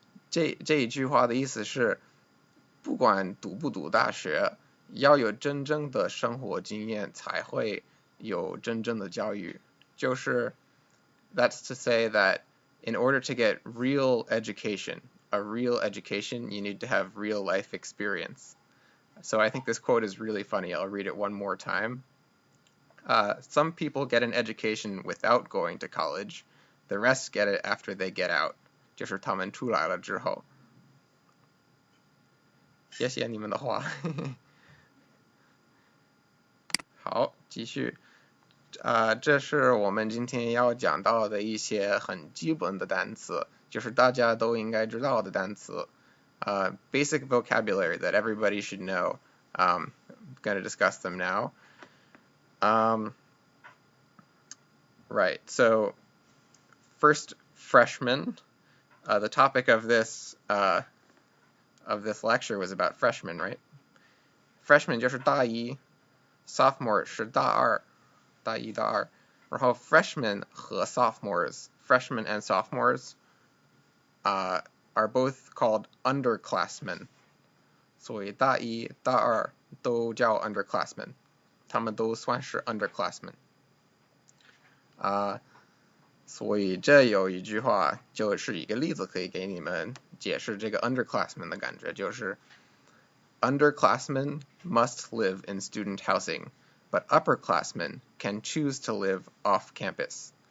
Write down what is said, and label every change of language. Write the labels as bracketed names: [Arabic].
[Chinese] 这一句话的意思是，不管读不读大学，要有真正的生活经验才会有真正的教育。就是 [English] that's to say that in order to get real education, a real education, you need to have real life experience. So I think this quote is really funny. I'll read it one more time. Some people get an education without going to college. The rest get it after they get out. [Chinese] 就是他们出来了之后。谢谢你们的话。好，继续。这是我们今天要讲到的一些很基本的单词，就是大家都应该知道的单词。 [English] Basic vocabulary that everybody should know. I'm going to discuss them now. Right, so first, freshman. The topic of this lecture was about freshmen, right? [Chinese] Freshman 就是大一 ，sophomore 是大二，大一大二。然后 [English] freshmen 和 sophomores, freshmen and sophomores, are both called underclassmen. [Chinese] 所以大一、大二都叫 underclassmen， 他们都算是 underclassmen。所以这有一句话，就是一个例子可以给你们解释这个 underclassmen 的感觉，就是 [English] underclassmen must live in student housing, but upperclassmen can choose to live off campus.